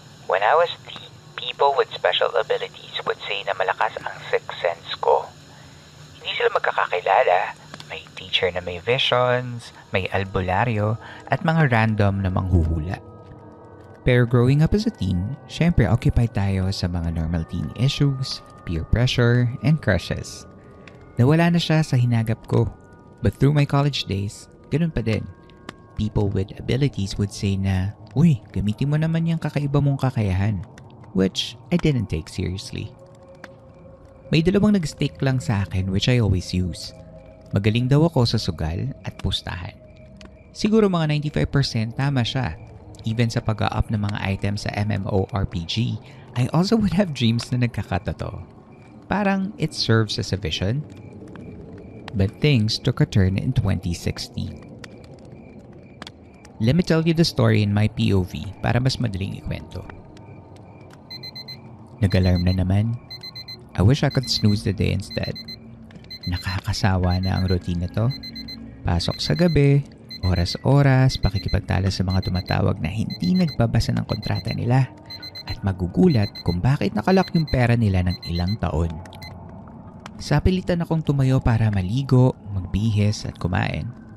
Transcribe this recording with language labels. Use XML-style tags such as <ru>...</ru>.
<en>When I was teen, people with special abilities would say</en> <tl>na malakas ang</tl> <en>sixth sense ko.</en> <tl>Hindi sila magkakakilala. May teacher na may visions, may albularyo, at mga random na manghuhula.</tl> <en>Pero growing up as a teen, syempre occupied tayo sa mga normal teen issues, peer pressure, and crushes.</en> <tl>Nawala na siya sa hinagap ko.</tl> <en>But through my college days,</en> <tl>ganun pa din.</tl> <en>People with abilities would say</en> <tl>na, "Uy, gamitin mo naman yung kakaiba mong kakayahan."</tl> <en>Which I didn't take seriously.</en> <tl>May dalawang nag-stick lang sa akin</tl> <en>which I always use.</en> <tl>Magaling daw ako sa sugal at pustahan. Siguro mga 95% tama siya.</tl> <en>Even sa pag-up ng mga items sa MMORPG, I also would have dreams</en> <tl>na nagkakatotoo.</tl> <en>Parang it serves as a vision. But things took a turn in 2016. Let me tell you the story in my POV</en> <tl>para mas madaling ikwento. Nag-alarm na naman.</tl> <en>I wish I could snooze the day instead.</en> <tl>Nakakasawa na ang routine na to. Pasok sa gabi, oras-oras, pakikipagtalo sa mga tumatawag na hindi nagbabasa ng kontrata nila at magugulat kung bakit nakalak yung pera nila ng ilang taon. Sapilitan akong tumayo para maligo, magbihis at kumain.</tl>